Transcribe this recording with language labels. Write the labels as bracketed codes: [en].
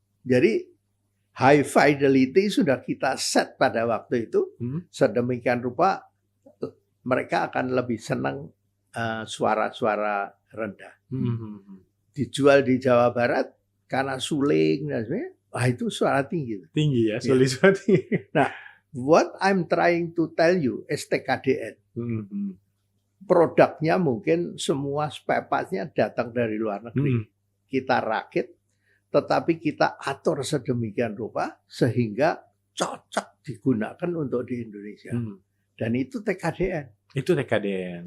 [id] Jadi high fidelity sudah kita set pada waktu itu, sedemikian rupa mereka akan lebih senang suara-suara rendah. Dijual di Jawa Barat karena suling dan sebagainya, itu suara tinggi. Tinggi ya, suara tinggi. [en] Nah, what I'm trying to tell you is TKDN. [id] Produknya mungkin semua spare parts-nya datang dari luar negeri. Kita rakit, tetapi kita atur sedemikian rupa sehingga cocok digunakan untuk di Indonesia. Dan itu TKDN. Itu TKDN.